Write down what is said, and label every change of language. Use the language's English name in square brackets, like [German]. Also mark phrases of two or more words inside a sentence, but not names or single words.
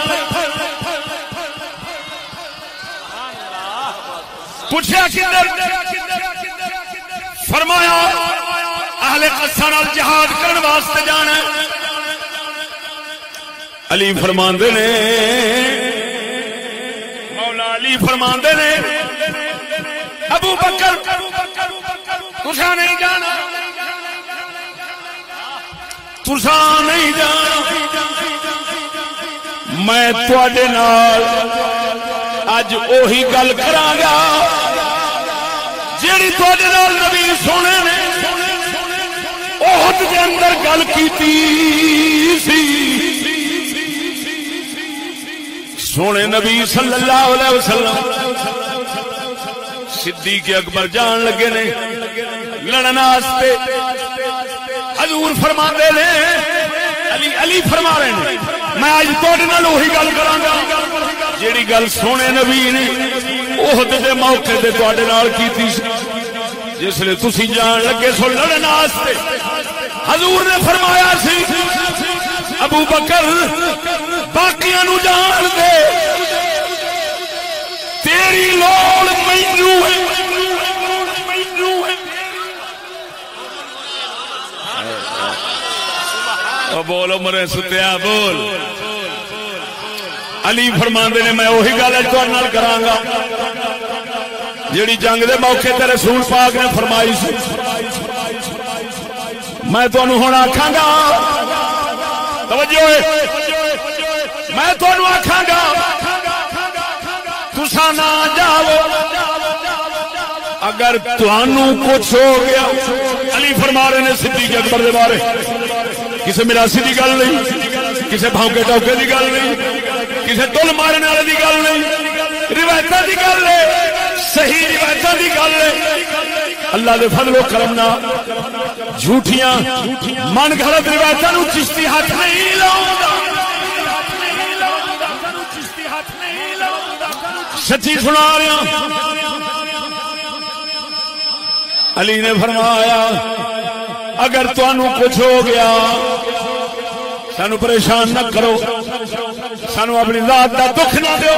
[Punjabi] پوچھا کدھر فرمایا اہل قصہ نال جہاد کرن واسطے جانا ہے علی فرماندے نے مولا علی فرماندے نے ابو بکر تسا نہیں جانا تسا نہیں جانا میں تواڈے نال اج اوہی گل کراں گا جیڑی تواڈے نال نبی سونے نے احد دے اندر گل کیتی سی سونے نبی [Arabic] صلی اللہ علیہ وسلم [Punjabi] صدیق اکبر جان لگے نے لڑن واسطے حضور فرماندے نے [Urdu] علی فرما رہے ہیں [Punjabi] میں اج تواڈے نال وہی گل کراں گا جیڑی گل سونے نبی نے احد دے موقع تے تواڈے نال کیتی جس لے تسی جان لگے سو لڑن واسطے حضور نے فرمایا سی ابو بکر باقیاں نو جان دے تیری لوڑ مینوں ہے بولو مرے ستیا بول علی فرماندے نے میں وہی گل اج تہاڈے نال کراں گا جیڑی جنگ دے موقع تے رسول پاک نے فرمائی سی میں تانوں ہن آکھاں گا توجہ میں تانوں آکھاں گا تساں نہ جاؤ اگر تانوں کچھ ہو گیا علی فرما رہے نے صدیق اکبر دے بارے کسے میراثی دی گل نہیں کسے بھونکے ٹوکے دی گل نہیں کسے تل مارنے والے دی گل نہیں روایتاں دی گل ہے صحیح روایتاں دی گل ہے اللہ دے فضل و کرم نال جھوٹیاں من گھڑت روایتاں نو چشتی ہاتھ نہیں لاوندا سچی سنا رہا علی نے فرمایا اگر تانوں کچھ ہو گیا سانو پریشان نہ کرو سانو اپنی ذات دا دکھ نہ دیو